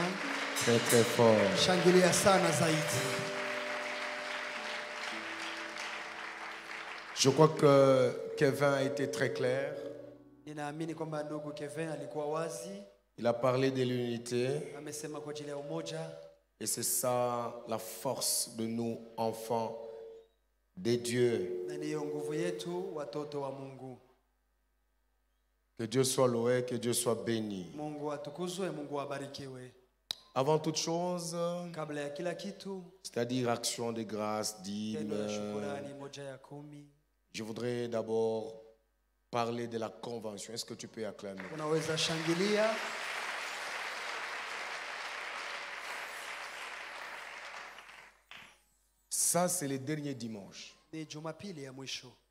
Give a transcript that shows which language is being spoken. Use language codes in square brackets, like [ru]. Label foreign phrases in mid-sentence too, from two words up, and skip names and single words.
[fr] Très très fort. [sw] Shangilia sana zaidi. [fr] Je crois que Kevin a été très clair. [sw] Ninaamini kwamba ndugu Kevin alikuwa wazi. [fr] Il a parlé de l'unité. [sw] Amesema kwa ajili ya umoja. [fr] Et c'est ça la force de nous enfants de Dieu. [sw] Na ndiyo nguvu yetu watoto wa Mungu. [fr] Que Dieu soit loué, que Dieu soit béni. [sw] Mungu atukuzwe, Mungu abarikiwe. [fr] Avant toute chose, [sw] kabla ya kila kitu, [fr] c'est-à-dire action de grâce, dîme, je voudrais d'abord parler de la convention. Est-ce que tu peux acclamer? [sw] Unaweza shangilia. [fr] Ça, c'est le dernier dimanche. [sw] Ni Jumapili ya mwisho.